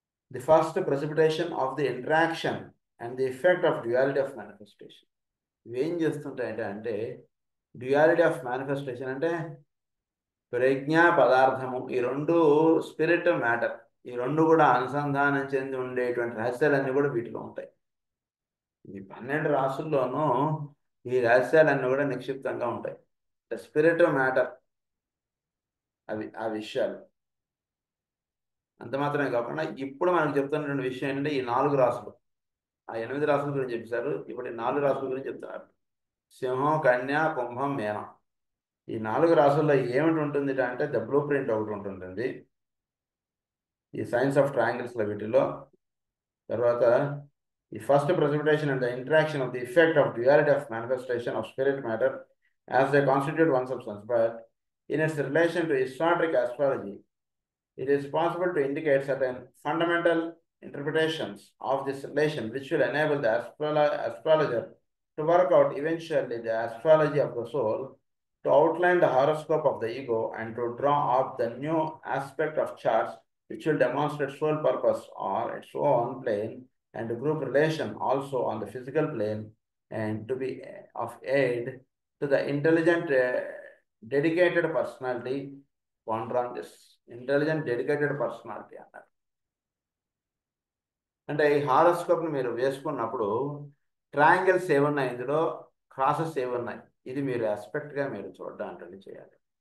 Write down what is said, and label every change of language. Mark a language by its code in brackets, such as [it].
[en] The first precipitation of the interaction and the effect of duality of manifestation. [te] ఇవి ఏం చేస్తుంటాయంటే [en] duality of manifestation [te] అంటే ప్రజ్ఞ పదార్థము ఈ రెండు స్పిరిట్ మ్యాటర్ ఈ రెండు కూడా అనుసంధానం చెంది ఉండేటువంటి రహస్యాలన్నీ కూడా వీటిలో ఉంటాయి. ఈ 12 రాసుల్లోనూ ఈ రహస్యాలన్నీ కూడా నిక్షిప్తంగా ఉంటాయి. స్పిరిట్ మ్యాటర్ అవి ఆ విషయాలు. అంత మాత్రమే కాకుండా ఇప్పుడు మనకు చెప్తున్నటువంటి విషయం ఏంటంటే ఈ 4 రాసులు, ఆ 8 రాసుల గురించి చెప్పారు, ఇప్పుడు ఈ 4 రాసుల గురించి చెప్తున్నారు. సింహం, కన్య, కుంభం, మీనం. ఈ 4 రాసుల్లో ఏమిటి ఉంటుంది అంటే ద బ్లూ ప్రింట్ ఒకటి ఉంటుంది ఈ సైన్స్ ఆఫ్ ట్రయాంగిల్స్లో. వీటిలో తర్వాత ఈ first [en] precipitation and the interaction of the effect of duality of manifestation of spirit matter as they constitute one substance, but in its relation to esoteric astrology, it is possible to indicate certain fundamental interpretations of this relation which will enable the astrologer to work out eventually the astrology of the soul, to outline the horoscope of the ego, and to draw up the new aspect of charts which will demonstrate soul purpose or its own plane and group relation also on the physical plane, and to be of aid to the intelligent, dedicated personality. Ponder on this. Intelligent dedicated personality [te] అన్నారు. అంటే ఈ హారోస్కోప్ని మీరు వేసుకున్నప్పుడు triangles ఏమున్నాయి, ఇందులో crosses ఏమున్నాయి, ఇది మీరు ఆస్పెక్ట్గా మీరు చూడడానికి చేయాలి.